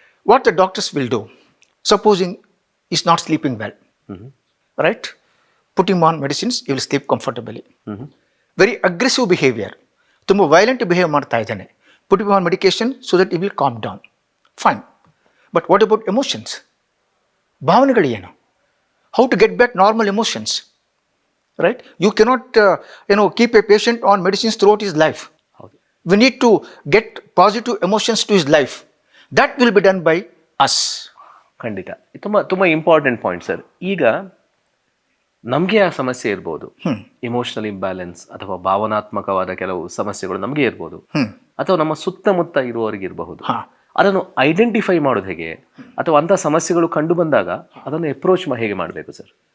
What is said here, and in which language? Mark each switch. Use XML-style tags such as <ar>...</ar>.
<en>What the doctors will do, supposing is not sleeping well, right? Put him on medicines, you will sleep comfortably. Very aggressive behaviour,</en> <kn>ತುಂಬ violent behave ಮಾಡ್ತಾ ಇದ್ದಾನೆ,</kn> <en>Put him on medication so that you will calm down, fine. But what about emotions?</en> <kn>ಭಾವನೆಗಳು ಏನು?</kn> <en>how to get back normal emotions, right? You cannot keep a patient on medicines throughout his life.</en> <kn>ಹೌದು.</kn> <en>We need to get positive emotions to his life. That will be done by us.</en> <kn>ಖಂಡಿತ. ತುಂಬ important point sir. ಈಗ ನಮಗೆ ಆ ಸಮಸ್ಯೆ ಇರ್ಬೋದು, emotional imbalance ಅಥವಾ ಭಾವನಾತ್ಮಕವಾದ ಕೆಲವು ಸಮಸ್ಯೆಗಳು ನಮಗೆ ಇರ್ಬೋದು, ಅಥವಾ ನಮ್ಮ ಸುತ್ತಮುತ್ತ ಇರುವವರಿಗೆ ಇರಬಹುದು. ಅದನ್ನು ಐಡೆಂಟಿಫೈ ಮಾಡೋದು ಹೇಗೆ, ಅಥವಾ ಅಂಥ ಸಮಸ್ಯೆಗಳು ಕಂಡು ಬಂದಾಗ ಅದನ್ನು ಅಪ್ರೋಚ್ ಹೇಗೆ ಮಾಡಬೇಕು ಸರ್?</kn>